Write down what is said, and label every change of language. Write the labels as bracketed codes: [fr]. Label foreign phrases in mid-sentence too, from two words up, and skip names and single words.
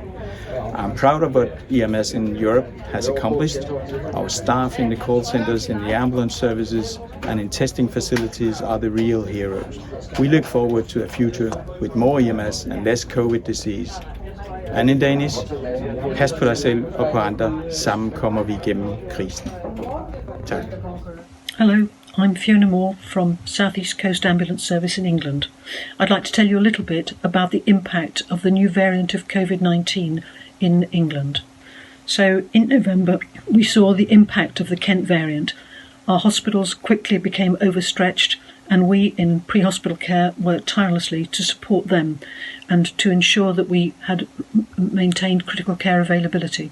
[en] I'm proud of what EMS in Europe has accomplished. Our staff in the call centers, in the ambulance services and in testing facilities are the real heroes. We look forward to a future with more EMS and less COVID disease. And in Danish, [da] pas på dig selv og på andre, sammen kommer vi igennem krisen. Tak. [en] Hello, I'm Fiona Moore from South East Coast Ambulance Service in England. I'd like to tell you a little bit about the impact of the new variant of COVID-19 in England. So in November, we saw the impact of the Kent variant. Our hospitals quickly became overstretched, and we in pre-hospital care worked tirelessly to support them and to ensure that we had maintained critical care availability.